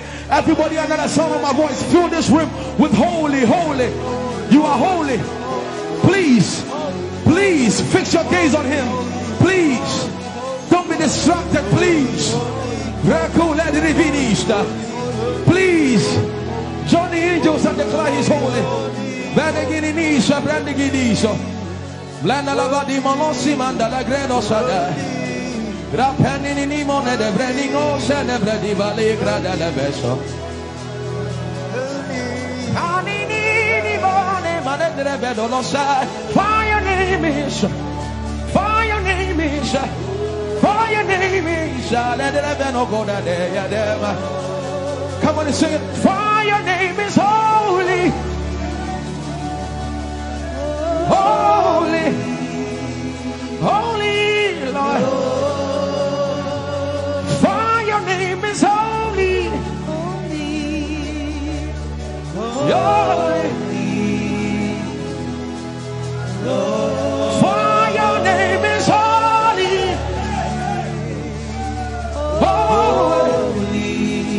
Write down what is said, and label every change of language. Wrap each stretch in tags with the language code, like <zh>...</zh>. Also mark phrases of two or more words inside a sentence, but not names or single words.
<en>Everybody under the sound of my voice, fill this room with holy, holy. You are holy. Please, please fix your gaze on him. Please, don't be distracted, please. Please, join the angels and declare he's holy. Blanda lavadi monosi mandala greno sada. Grapenini ni monede breningo sene bredi vale grada la beso. Anini ni mone manedre bedo lo sa. For your name is, for your name is, for your name is. Let it be no go da de ya dem. Come on and sing it. For your name is holy. Holy, holy Lord, for your name is holy, holy, for your name is holy, holy.</en>